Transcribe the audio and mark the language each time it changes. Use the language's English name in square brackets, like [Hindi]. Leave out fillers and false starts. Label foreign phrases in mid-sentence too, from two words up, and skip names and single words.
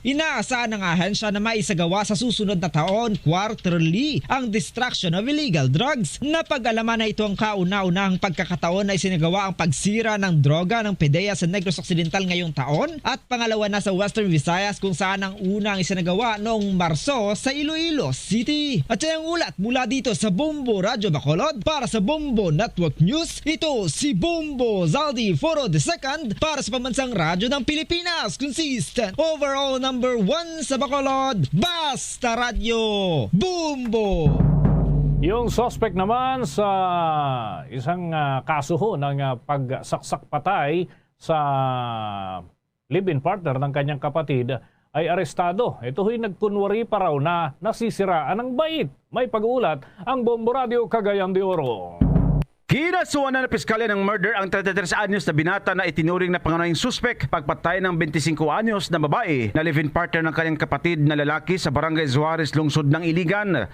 [Filipino] Inaasahan ng ahensya na maisagawa sa susunod na taon quarterly ang [English] destruction of illegal drugs. [Filipino] Napag-alaman na ito ang kauna-unahang pagkakataon na isinagawa ang pagsira ng droga ng PDEA sa Negros Occidental ngayong taon at pangalawa na sa Western Visayas kung saan ang unang isinagawa noong Marso sa Iloilo City. At siya ang ulat mula dito sa Bombo Radio Bacolod para sa Bombo Network News. Ito si Bombo Zaldi Foro II para sa Pambansang Radyo ng Pilipinas. [English] Consistent overall number 1 [Filipino] sa Bacolod, Basta Radio, Bombo! Yung suspect naman sa isang kaso ho ng pagsaksak patay sa [English] live-in partner [Filipino] ng kanyang kapatid ay arestado. Ito ho'y nagkunwari pa raw na nasisiraan ng bait. May pag-uulat ang Bombo Radio Cagayan de Oro. Kinasuhan na piskalya ng murder ang 33 anyos na binata na itinuring na pangunahing suspek pagpatay ng 25 anyos na babae na [English] live-in partner [Filipino] ng kanyang kapatid na lalaki sa Barangay Juarez, lungsod ng Iligan.